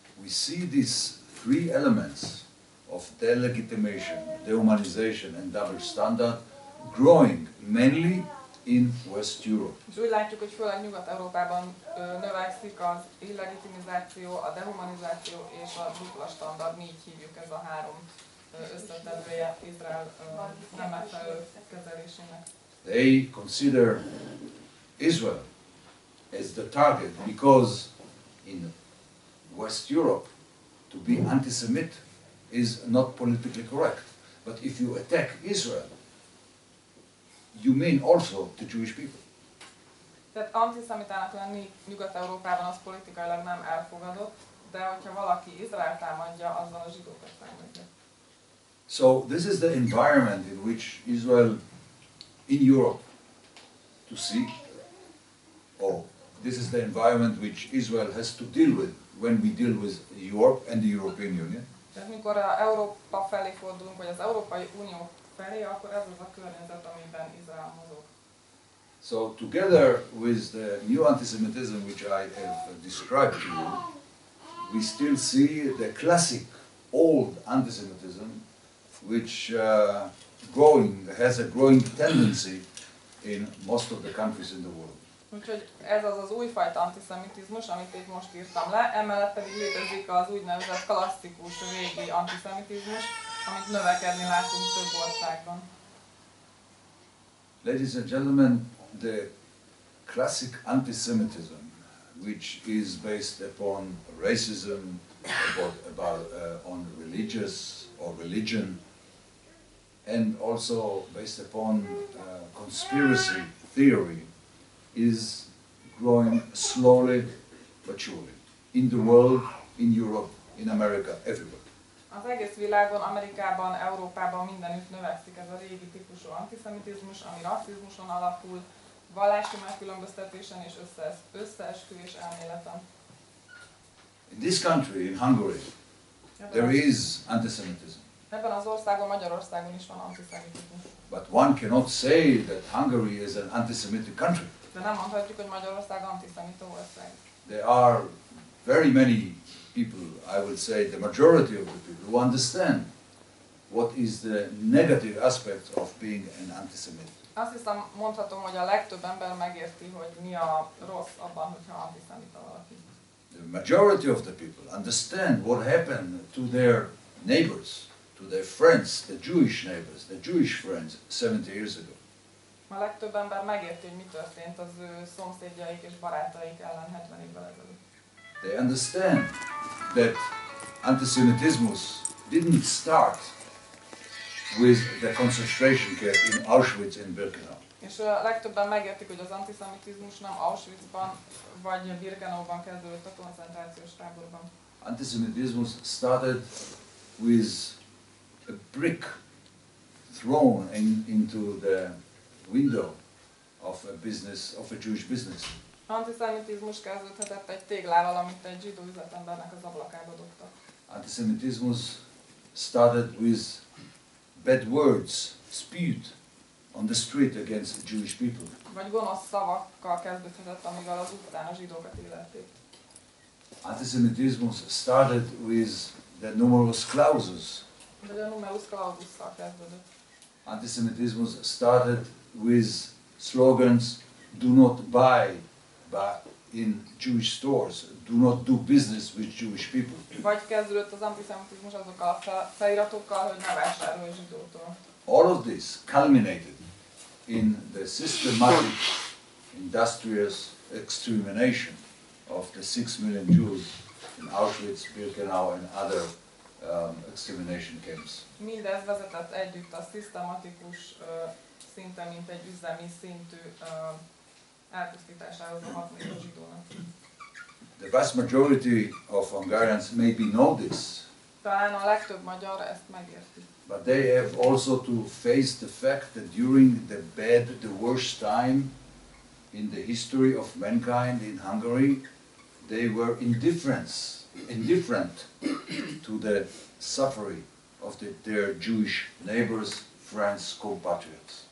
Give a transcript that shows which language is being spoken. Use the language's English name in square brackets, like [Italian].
[English] We see these three elements of delegitimation, dehumanization and double standard growing mainly in West Europe. [Hungarian] És úgy látjuk, hogy főleg Nyugat-Európában növekszik az illegitimizáció, a dehumanizáció és a dupla standard, mi így hívjuk, ez a három összetevője Izrael nem megfelelő kezelésének. [English] They consider Israel as the target because in West Europe to be anti-Semite is not politically correct. But if you attack Israel, you mean also the Jewish people. [Hungarian] Tehát antiszemitának lenni Nyugat-Európában az politikailag nem elfogadott, de hogyha valaki Izrael támadja, azzal a zsidókat támadja. [English] So this is the environment in which Israel, in Europe, to see, or this is the environment which Israel has to deal with when we deal with Europe and the European Union. [Hungarian] Tehát mikor Európa felé fordulunk, vagy az Európai Unió felé, akkor ez az a környezet, amiben Izrael mozog. [English] So together with the new antisemitism which I have described to you, we still see the classic old antisemitism which has a growing tendency in most of the countries in the world. [Hungarian] Úgyhogy ez az újfajta antiszemitizmus, amit itt most írtam le, emellett pedig létezik az úgynevezett klasszikus régi antiszemitizmus, amit növekedni látunk több országban. [English] Ladies and gentlemen, the classic antisemitism, which is based upon racism, on religious or religion, and also based upon conspiracy theory, is growing slowly but surely in the world, in Europe, in America, everywhere. [Hungarian] Az egész világon, Amerikában, Európában mindenütt növekszik ez a régi típusú antiszemitizmus, ami rasszizmuson alapul, vallási megkülönböztetésen és összeesküvés elméleten. [English] In this country, in Hungary, there is antisemitism. [Hungarian] Ebben az országon, Magyarországon is van antiszemitizmus. [English] But one cannot say that Hungary is an anti-Semitic country. [Hungarian] De nem mondhatjuk, hogy Magyarország antiszemita ország. [English] There are very many people, I would say the majority of the people, who understand what is the negative aspect of being an anti-Semite. [Hungarian] Azt hiszem, mondhatom, hogy a legtöbb ember megérti, hogy mi a rossz abban, hogyha antiszemita valaki. [English] The majority of the people understand what happened to their neighbors, to their friends, the Jewish neighbors, the Jewish friends 70 years ago. [Hungarian] A legtöbb ember megérti, hogy mi történt az ő szomszédjaik és barátaik ellen 70 évvel ezelőtt. [English] They understand that antisemitism didn't start with the concentration camp in Auschwitz and Birkenau. [Hungarian] És a legtöbben megértik, hogy az antiszemitizmus nem Auschwitzban vagy Birkenauban kezdődött a koncentrációs táborban. [English] Antisemitism started with a brick thrown into the window of a business, of a Jewish business. [Hungarian] Antiszemitizmus kezdődhetett egy téglával, amit egy zsidó üzletembernek az ablakába dobtak. [English] Antisemitism started with bad words spewed on the street against the Jewish people. [Hungarian] Vagy gonosz szavakkal kezdődhetett, amivel az utcán a zsidókat illették. [English] Antisemitism started with the numerus clausus. [Hungarian] Vagy a numerus claususszal kezdődött. [English] Antisemitism started with slogans, do not buy in Jewish stores, do not do business with Jewish people. [Hungarian] Vagy kezdődött az antiszemitizmus azokkal a feliratokkal, hogy ne vásárolj zsidótól. [English] All of this culminated in the systematic, industrious extermination of the 6 million Jews in Auschwitz, Birkenau and other extermination camps. [Hungarian] Mindez vezetett együtt a szisztematikus szinte, mint egy üzemi szintű elpusztításához a 6 millió zsidónak. [English] The vast majority of Hungarians maybe know this, [Hungarian] Talán a legtöbb magyar ezt megérti. [English] but they have also to face the fact that during the worst time in the history of mankind in Hungary, they were indifferent to the suffering of their Jewish neighbors, friends, compatriots.